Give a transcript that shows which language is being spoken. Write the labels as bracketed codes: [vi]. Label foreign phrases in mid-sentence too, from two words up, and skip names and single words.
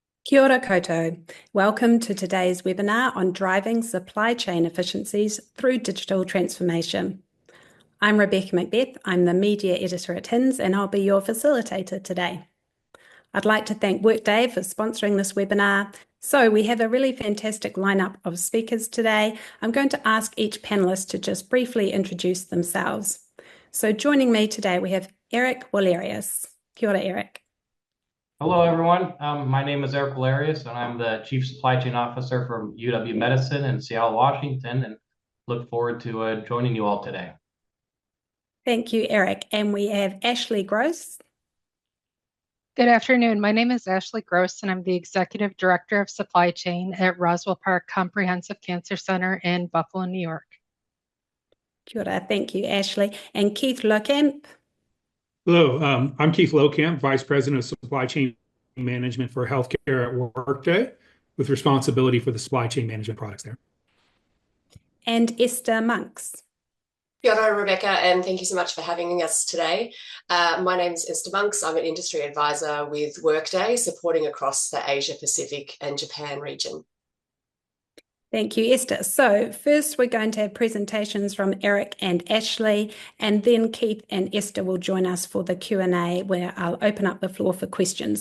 [mi] Kia ora koutou. [en] Welcome to today's webinar on driving supply chain efficiencies through digital transformation. I'm Rebecca Macbeth. I'm the media editor at HINS, and I'll be your facilitator today. I'd like to thank Workday for sponsoring this webinar. So we have a really fantastic lineup of speakers today. I'm going to ask each panelist to just briefly introduce themselves. So joining me today, we have Eric Wallerius. [mi] Kia ora, Eric. [en] Hello, everyone. My name is Eric Valerius, and I'm the Chief Supply Chain Officer from UW Medicine in Seattle, Washington, and look forward to joining you all today. Thank you, Eric. And we have Ashley Gross. Good afternoon. My name is Ashley Gross, and I'm the Executive Director of Supply Chain at Roswell Park Comprehensive Cancer Center in Buffalo, New York. [mi] Kia ora. [en] Thank you, Ashley. And Keith Lohkamp. Hello, I'm Keith Lohkamp, Vice President of Supply Chain Management for Healthcare at Workday, with responsibility for the supply chain management products there. And Esther Monks. [mi] Kia ora, [en] Rebecca, and thank you so much for having us today. My name is Esther Monks. I'm an industry advisor with Workday, supporting across the Asia Pacific and Japan region. Thank you, Esther. So first we're going to have presentations from Eric and Ashley, and then Keith and Esther will join us for the Q&A, where I'll open up the floor for questions.